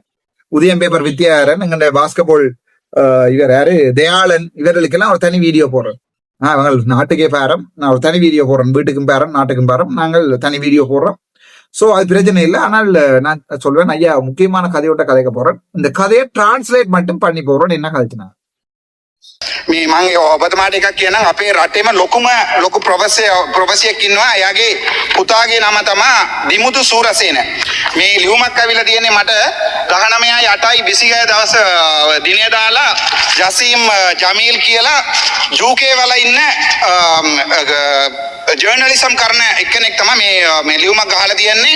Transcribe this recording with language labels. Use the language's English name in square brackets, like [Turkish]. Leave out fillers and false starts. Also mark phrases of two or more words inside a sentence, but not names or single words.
[Tamil] உதயம் பேப்பர் வித்யாதரன், எங்களுடைய பாஸ்கெட்பால் இவர் யாரு தயாளன், இவர்களுக்கெல்லாம் ஒரு தனி வீடியோ போடுறேன். அவங்க நாட்டுக்கே பேரம், நான் ஒரு தனி வீடியோ போடுறேன். வீட்டுக்கும் பேரம், நாட்டுக்கும் பேரம், நாங்கள் தனி வீடியோ போடுறோம். சோ அது பிரச்சனை இல்லை. ஆனால் நான் சொல்வேன், ஐயா முக்கியமான கதையோட்ட கதைக்க போறேன். இந்த கதையை டிரான்ஸ்லேட் மட்டும் பண்ணி போறோம். என்ன கதைச்சுனா [Sinhala] මේ මං ඔබතුමාට එකක් කියනම් අපේ රටේම ලොකු ප්‍රොෆෙසියෙක් ඉන්නවා. එයාගේ පුතාගේ නම තමා දිමුතු සූරසේන. මේ ලියුමක් ඇවිල්ලා තියෙන්නේ මට 19/8/26 දවස දිනය දාලා ජසීම් ජමීල් කියලා ජූකේ වල ඉන්න ජර්නලිසම් කරන එක්කෙනෙක් තමයි මේ ලියුමක් ගහලා තියන්නේ.